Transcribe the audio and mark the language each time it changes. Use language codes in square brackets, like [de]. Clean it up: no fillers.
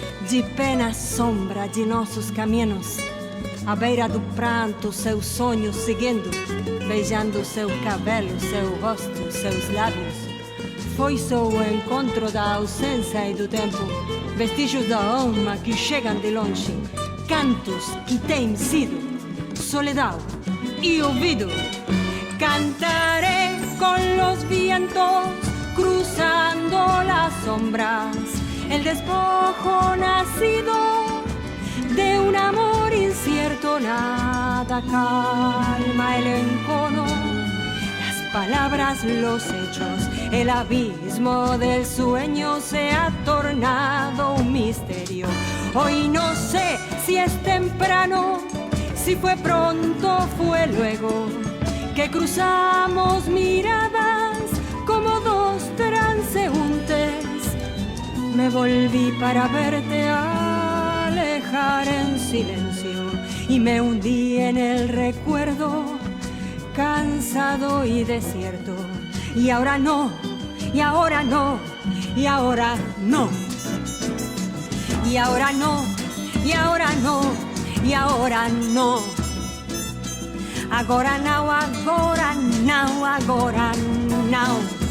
[pt] De pé na sombra de nossos caminhos, à beira do pranto, seus sonhos seguindo, beijando seu cabelo, seu rosto, seus lábios. Foi só o encontro da ausência e do tempo, vestígios da alma que chegam de longe, cantos que têm sido soledad e ouvido. [es] Cantaré con los vientos, cruzando las sombras, el despojo nacido de un amor incierto. Nada calma el encono, las palabras, los hechos, el abismo del sueño se ha tornado un misterio. Hoy no sé si es temprano, si fue pronto, fue luego que cruzamos miradas como dos transeúntes. Me volví para verte alejar en silencio y me hundí en el recuerdo, cansado y desierto. Y ahora no, y ahora no, y ahora no. Y ahora no, y ahora no, y ahora no. [pt] Agora não, agora não, agora não.